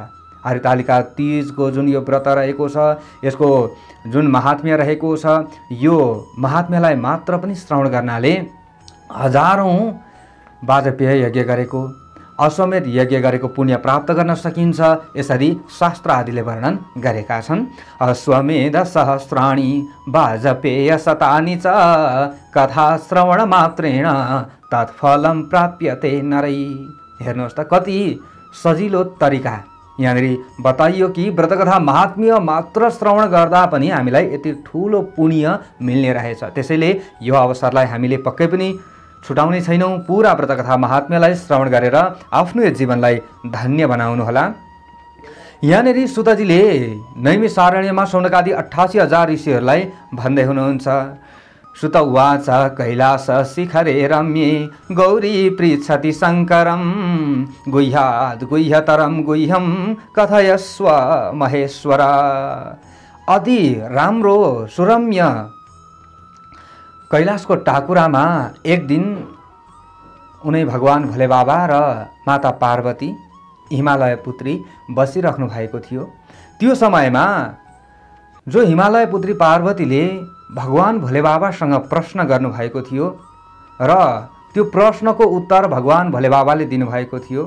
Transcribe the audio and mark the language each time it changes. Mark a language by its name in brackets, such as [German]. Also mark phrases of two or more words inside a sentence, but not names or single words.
[Nepali] हरितालिका तीजको जुन यो व्रत रहेको छ, यसको जुन महात्म्य रहेको छ, यो महात्म्यलाई मात्र पनि श्रवण गर्नाले हजारौं वाजपेय यज्ञ गरेको, अश्वमेध यज्ञ गरेको पुण्य प्राप्त गर्न सकिन्छ। यसरी शास्त्र आदिले वर्णन गरेका छन्। [Sanskrit] अश्वमेध सहस्राणि वाजपेय शतानि च कथा श्रवण मात्रेण तत्फलं प्राप्यते नरै। [Nepali] हेर्नुहोस् त कति सजिलो तरिका यहाँनिर बताइयो कि व्रतकथा महात्म्य मात्र श्रवण गर्दा पनि हामीलाई यति ठुलो पुण्य मिल्ने रहेछ। त्यसैले यो अवसरलाई हामीले पक्कै पनि छुटाउने छैनौं। पूरा व्रतकथा महात्म्यलाई श्रवण गरेर आफ्नो जीवनलाई धन्य बनाउनुहोला। यहाँनिर सुतजीले नैमिषारण्यमा शौनकादि 88,000 ऋषिहरूलाई भन्दै हुनुहुन्छ। [Sanskrit] सुत उवाच कैलास शिखरे रम्ये गौरी पृच्छति शङ्करं गुह्याद् गुह्यतरं गुह्यं कथयस्व महेश्वर। [Nepali] अति राम्रो सुरम्य कैलाशको टाकुरामा एक दिन उनै भगवान भोले बाबा र माता पार्वती हिमालय पुत्री बसिराख्नु भएको थियो। त्यो समयमा जो हिमालय पुत्री पार्वतीले भगवान भोले बाबासँग प्रश्न गर्नुभएको थियो र त्यो प्रश्नको उत्तर भगवान भोले बाबाले दिनुभएको थियो।